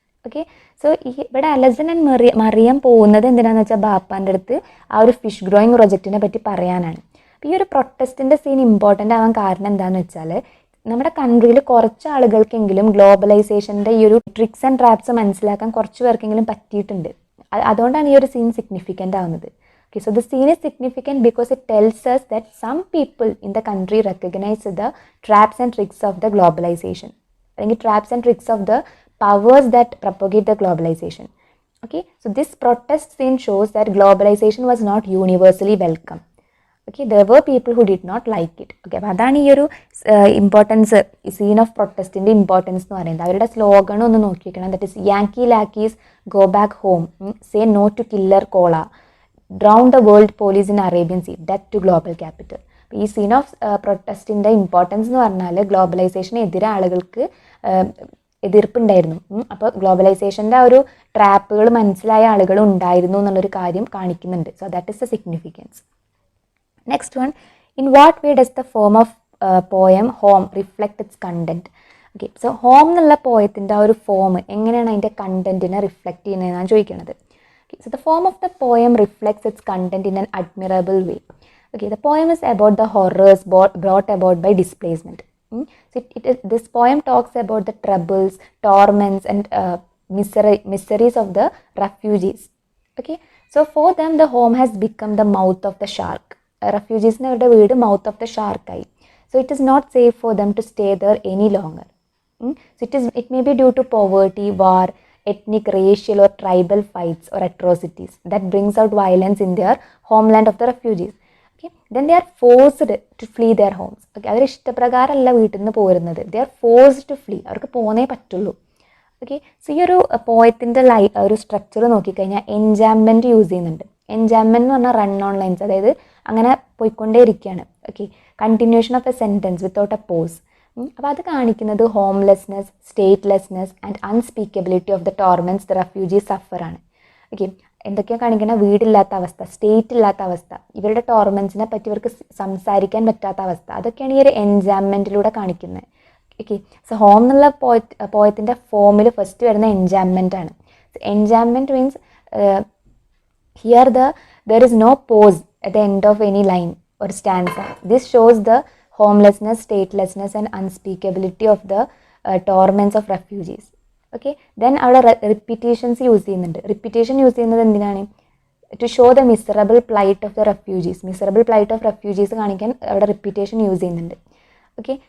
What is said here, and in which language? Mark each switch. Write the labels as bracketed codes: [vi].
[ml] Okay, so ഇവിടെ അലസൻ and Mariyam പോകുന്നത് എന്തിനാണെന്ന് വെച്ചാൽ ബാപ്പാൻ്റെ അടുത്ത് ആ ഒരു ഫിഷ് ഗ്രോയിങ് പ്രൊജക്റ്റിനെ പറ്റി പറയാനാണ്. അപ്പോൾ ഈ ഒരു പ്രൊട്ടസ്റ്റിൻ്റെ സീൻ ഇമ്പോർട്ടൻ്റ് ആവാൻ കാരണം എന്താണെന്ന് വെച്ചാൽ നമ്മുടെ കൺട്രിയിൽ കുറച്ച് ആളുകൾക്കെങ്കിലും ഗ്ലോബലൈസേഷൻ്റെ ഈ ഒരു ട്രിക്സ് ആൻഡ് ട്രാപ്സ് മനസ്സിലാക്കാൻ കുറച്ച് പേർക്കെങ്കിലും പറ്റിയിട്ടുണ്ട്. അതുകൊണ്ടാണ് ഈ ഒരു സീൻ സിഗ്നിഫിക്കൻ്റ് ആവുന്നത്. [en] Okay, so the scene is significant because it tells us that some people in the country recognize the traps and tricks of the globalization. I think traps and tricks of the powers that propagate the globalization. Okay, so this protest scene shows that globalization was not universally welcome. Okay, there were people who did not like it. [ml] Okay, അപ്പോൾ അതാണ് ഈ ഒരു importance, scene of പ്രൊട്ടസ്റ്റിൻ്റെ importance എന്ന് പറയുന്നത്. അവരുടെ slogan ഒന്ന് നോക്കിയിരിക്കണം. [en] That is Yankee lackeys, go back home, say no to killer cola, drown the world police in Arabian sea, death to global capital. [ml] ഈ scene of പ്രൊട്ടസ്റ്റിൻ്റെ importance എന്ന് പറഞ്ഞാൽ ഗ്ലോബലൈസേഷനെതിരെ ആളുകൾക്ക് എതിർപ്പുണ്ടായിരുന്നു. അപ്പോൾ ഗ്ലോബലൈസേഷൻ്റെ ആ ഒരു ട്രാപ്പുകൾ മനസ്സിലായ ആളുകൾ ഉണ്ടായിരുന്നു എന്നുള്ളൊരു കാര്യം കാണിക്കുന്നുണ്ട്. [en] So that is the significance. Next one, in what way does the form of poem home reflect its content. [ml] Okay, so home എന്നുള്ള പോയത്തിൻ്റെ ആ ഒരു ഫോം എങ്ങനെയാണ് അതിൻ്റെ കണ്ടന്റിനെ റിഫ്ലക്റ്റ് ചെയ്യുന്നതെന്നാണ് ചോദിക്കുന്നത്. [en] So the form of the poem reflects its content in an admirable way. Okay, the poem is about the horrors brought about by displacement. So this poem talks about the troubles, torments and miseries of the refugees. Okay, so for them the home has become the mouth of the shark. Refugees ne [ml] avരുടെ വീട് [en] mouth of the shark ആയി. So it is not safe for them to stay there any longer. So it may be due to poverty, war, ethnic, racial or tribal fights or atrocities that brings out violence in their homeland of the refugees. Okay, then they are forced to flee their homes. [ml] Okay, അവർ ഇഷ്ടപ്രകാരമല്ല വീട്ടിൽ നിന്ന് പോരുന്നത്. [en] They are forced to flee. [ml] അവർക്ക് പോന്നേ പറ്റുള്ളൂ. Okay, so ഈ ഒരു പോയത്തിൻ്റെ ഒരു structure നോക്കിക്കഴിഞ്ഞാൽ എൻജാംമെൻറ്റ് യൂസ് ചെയ്യുന്നുണ്ട്. എൻജാംമെൻറ്റ് എന്ന് പറഞ്ഞാൽ റൺ ഓൺ ലൈൻസ്, അതായത് അങ്ങനെ പോയിക്കൊണ്ടേ ഇരിക്കുകയാണ്. [en] Okay, continuation of a sentence without a pause. [ml] അപ്പോൾ അത് കാണിക്കുന്നത് [en] Homelessness, statelessness and unspeakability of the torments the refugees suffer ആണ്. [ml] ഓക്കെ, എന്തൊക്കെയാണ് കാണിക്കുന്ന? വീടില്ലാത്ത അവസ്ഥ, സ്റ്റേറ്റ് ഇല്ലാത്ത അവസ്ഥ, ഇവരുടെ ടോർമെൻറ്റ്സിനെ പറ്റി ഇവർക്ക് സംസാരിക്കാൻ പറ്റാത്ത അവസ്ഥ, അതൊക്കെയാണ് ഈ ഒരു എൻജാംമെൻറ്റിലൂടെ കാണിക്കുന്നത്. ഓക്കെ, സോ ഹോം എന്നുള്ള പോയത്തിൻ്റെ ഫോമിൽ ഫസ്റ്റ് വരുന്ന എൻജാംമെൻ്റ് ആണ്. [en] Enjambment means here there is no pause at the end of any line or stanza. This shows the homelessness, statelessness and unspeakability of the torments of refugees. Okay. [ml] Then അവിടെ repetitions use ചെയ്യുന്നുണ്ട്. Repetition use ചെയ്യുന്നത് എന്തിനാണ്? [en] To show the miserable plight of the refugees. Miserable plight of refugees കാണിക്കാൻ അവിടെ repetition use ചെയ്യുന്നുണ്ട്. Okay.